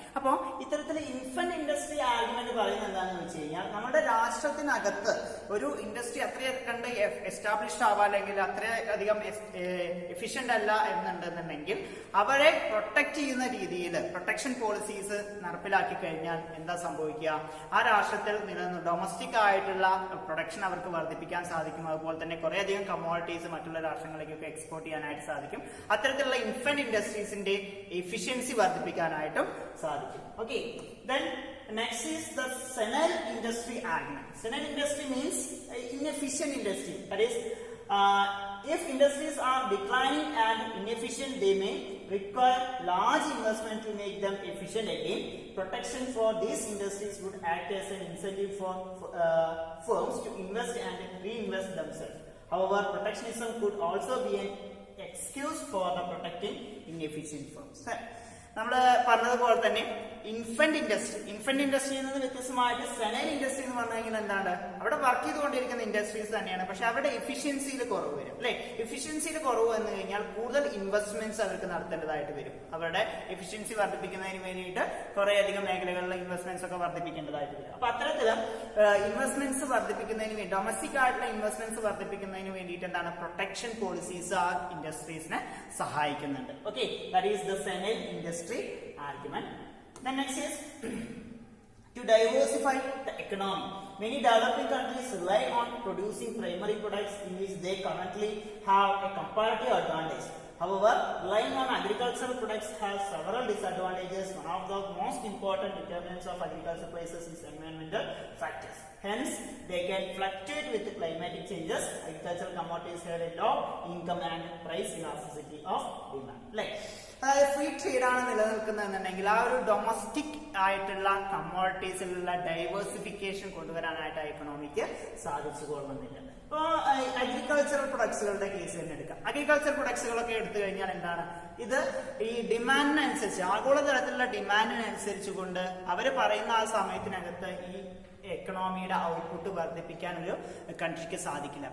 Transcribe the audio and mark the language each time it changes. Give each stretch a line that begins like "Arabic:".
Malayalam: അപ്പോൾ ഇത്തരത്തിൽ infant industry argument പറയുന്നത് എന്താണെന്ന് വെച്ച് കഴിഞ്ഞാൽ നമ്മുടെ രാഷ്ട്രത്തിനകത്ത് ഒരു ഇൻഡസ്ട്രി അത്രയും കണ്ട് എസ്റ്റാബ്ലിഷ് ആവാ അല്ലെങ്കിൽ അത്രയധികം എഫിഷ്യന്റ് അല്ല എന്നുണ്ടെന്നുണ്ടെങ്കിൽ അവരെ പ്രൊട്ടക്ട് ചെയ്യുന്ന രീതിയിൽ പ്രൊട്ടക്ഷൻ പോളിസീസ് നടപ്പിലാക്കി കഴിഞ്ഞാൽ എന്താ സംഭവിക്കുക? ആ രാഷ്ട്രത്തിൽ നിലനിന്ന് ഡൊമസ്റ്റിക് ആയിട്ടുള്ള പ്രൊഡക്ഷൻ അവർക്ക് വർദ്ധിപ്പിക്കാൻ സാധിക്കും. അതുപോലെ തന്നെ കുറെ അധികം കമ്മോഡിറ്റീസ് മറ്റുള്ള രാഷ്ട്രങ്ങളിലേക്കൊക്കെ എക്സ്പോർട്ട് ചെയ്യാനായിട്ട് സാധിക്കും. അത്തരത്തിലുള്ള ഇൻഫന്റ് ഇൻഡസ്ട്രീസിന്റെ എഫിഷ്യൻസി വർദ്ധിപ്പിക്കാനായിട്ടും സാധിക്കും.
English: Okay, then next is the senile industry argument. Senile industry means inefficient industry. That is, if industries are declining and inefficient, they may require large investment to make them efficient again. Protection for these industries would act as an incentive for firms to invest and reinvest themselves. However, protectionism could also be an excuse for the protecting inefficient firms.
Malayalam: നമ്മൾ പറഞ്ഞതുപോലെ തന്നെ infant industry എന്നത് വ്യത്യസ്തമായിട്ട് senile industry എന്ന് പറഞ്ഞു കഴിഞ്ഞാൽ എന്താണ്, അവിടെ വർക്ക് ചെയ്തുകൊണ്ടിരിക്കുന്ന ഇൻഡസ്ട്രീസ് തന്നെയാണ്, പക്ഷെ അവരുടെ എഫിഷ്യൻസിയിൽ കുറവ് വരും അല്ലെ. എഫിഷ്യൻസിയിൽ കുറവ് വന്നു കഴിഞ്ഞാൽ കൂടുതൽ ഇൻവെസ്റ്റ്മെന്റ്സ് അവർക്ക് നടത്തേണ്ടതായിട്ട് വരും. അവരുടെ എഫിഷ്യൻസി വർദ്ധിപ്പിക്കുന്നതിന് വേണ്ടിയിട്ട് കുറെ അധികം മേഖലകളിലെ ഇൻവെസ്റ്റ്മെന്റ്സ് ഒക്കെ വർദ്ധിപ്പിക്കേണ്ടതായിട്ട് വരും. അപ്പൊ അത്തരത്തില് ഇൻവെസ്റ്റ്മെന്റ്സ് വർദ്ധിപ്പിക്കുന്നതിന് വേണ്ടി, ഡൊമസ്റ്റിക് ആയിട്ടുള്ള ഇൻവെസ്റ്റ്മെന്റ്സ് വർദ്ധിപ്പിക്കുന്നതിന് വേണ്ടിയിട്ട് എന്താണ്, പ്രൊട്ടക്ഷൻ പോളിസീസ് ആ ഇൻഡസ്ട്രീസിനെ സഹായിക്കുന്നുണ്ട്.
English: Okay, that is the senile industry argument. Then next is to diversify the economy. Many developing countries rely on producing primary products in which they currently have a comparative advantage. However, relying on agricultural products has several disadvantages. One of the most important determinants of agricultural prices is environmental factors. Hence, they can fluctuate with the climatic changes. Agricultural commodities have a low income and price elasticity of demand.
Malayalam: Like, അതായത് free trade ആണ് നിലനിൽക്കുന്നതെന്നുണ്ടെങ്കിൽ ആ ഒരു domestic ആയിട്ടുള്ള കമ്മോഡിറ്റീസിലുള്ള diversification കൊണ്ടുവരാനായിട്ട് economic സാധിച്ചു കൊള്ളുന്നില്ല. ഇപ്പോ agricultural പ്രൊഡക്ട്സുകളുടെ case തന്നെ എടുക്കാം. അഗ്രികൾച്ചർ പ്രൊഡക്ട്സുകളൊക്കെ എടുത്തു കഴിഞ്ഞാൽ എന്താണ്, ഇത് ഈ ഡിമാൻഡിനനുസരിച്ച്, ആഗോളതലത്തിലുള്ള ഡിമാൻഡിനനുസരിച്ച് കൊണ്ട് അവര് പറയുന്ന ആ സമയത്തിനകത്ത് ഈ എക്കണോമിയുടെ ഔട്ട്പുട്ട് വർദ്ധിപ്പിക്കാൻ ഒരു കൺട്രിക്ക് സാധിക്കില്ല.